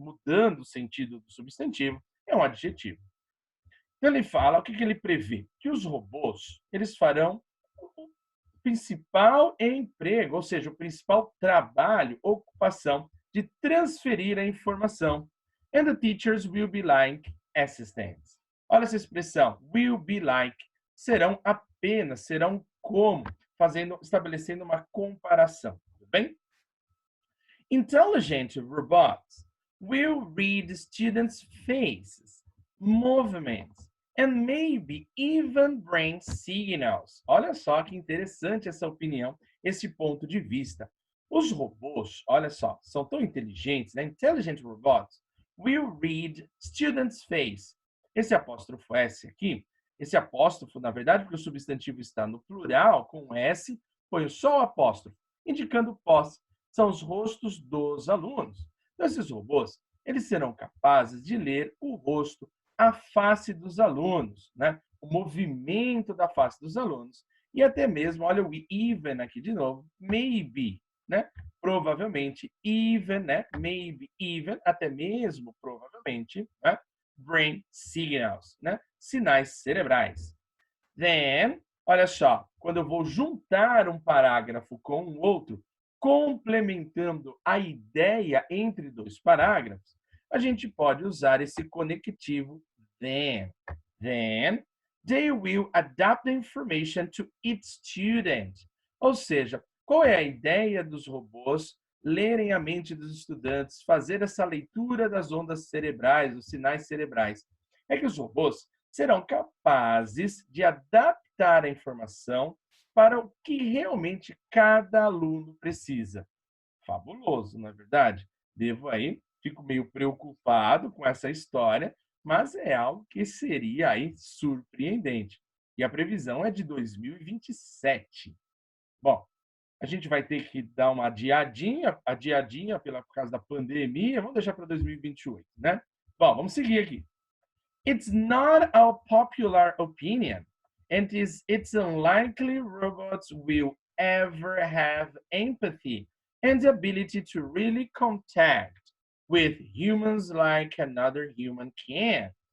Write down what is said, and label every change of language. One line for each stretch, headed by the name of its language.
Portuguese: Mudando o sentido do substantivo, é um adjetivo. Então, ele fala, o que ele prevê? Que os robôs, eles farão o principal emprego, ou seja, o principal trabalho, ocupação de transferir a informação.
English: And the teachers will be like assistants.
Portuguese: Olha essa expressão,
English: will be like,
Portuguese: serão apenas, serão como, estabelecendo uma comparação, tudo bem?
English: Intelligent robots will read students' faces, movements, and maybe even brain signals.
Portuguese: Olha só que interessante essa opinião, esse ponto de vista. Os robôs, olha só, são tão inteligentes, né?
English: Intelligent robots will read students' face.
Portuguese: Esse apóstrofo S aqui, esse apóstrofo, na verdade, porque o substantivo está no plural, com S, põe só o apóstrofo, indicando posse. São os rostos dos alunos. Então, esses robôs, eles serão capazes de ler o rosto, a face dos alunos, né? O movimento da face dos alunos. E até mesmo, olha o even aqui de novo, maybe, né? Provavelmente, even, né? Maybe, even, até mesmo, provavelmente, né?
English: Brain signals,
Portuguese: né? Sinais cerebrais. Then, olha só, quando eu vou juntar um parágrafo com um outro, complementando a ideia entre dois parágrafos, a gente pode usar esse conectivo then.
English: Then, they will adapt the information to each student.
Portuguese: Ou seja, qual é a ideia dos robôs lerem a mente dos estudantes, fazer essa leitura das ondas cerebrais, os sinais cerebrais? É que os robôs serão capazes de adaptar a informação para o que realmente cada aluno precisa. Fabuloso, não é verdade? Fico meio preocupado com essa história, mas é algo que seria aí surpreendente. E a previsão é de 2027. Bom, a gente vai ter que dar uma adiadinha por causa da pandemia, vamos deixar para 2028, né? Bom, vamos seguir aqui.
English: It's not a popular opinion, and it's unlikely robots will ever have empathy and the ability to really contact with humans like another human can.